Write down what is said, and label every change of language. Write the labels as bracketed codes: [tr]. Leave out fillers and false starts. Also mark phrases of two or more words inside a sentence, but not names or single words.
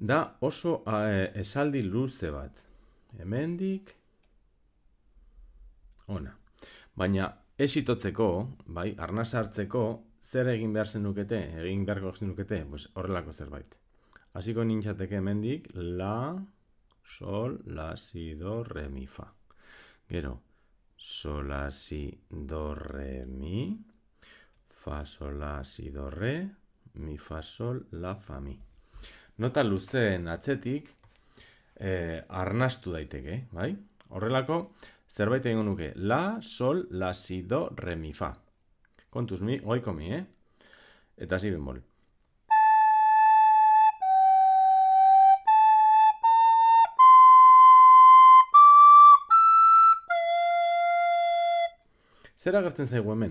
[eu] Da oso esaldi luze bat. Hemendik ona. Baina ez itotzeko, bai, arnasa hartzeko, zer egin behar zenukete, egin beharko zenukete, pues horrelako zerbait. Hasiko nintzateke hemendik, la, sol, la, si, do, re, mi, fa. Gero, sol, la, si, do, re, mi, fa, sol, la, si, do, re, mi, fa, sol, la, fa, mi. Nota luzeen atzetik arnastu daiteke, bai? Horrelako, zerbait egingo nuke. La, sol, la, si, do, re, mi, fa. Kontuz mi, goiko mi, Eta si bemol. Zer agertzen zaigu hemen?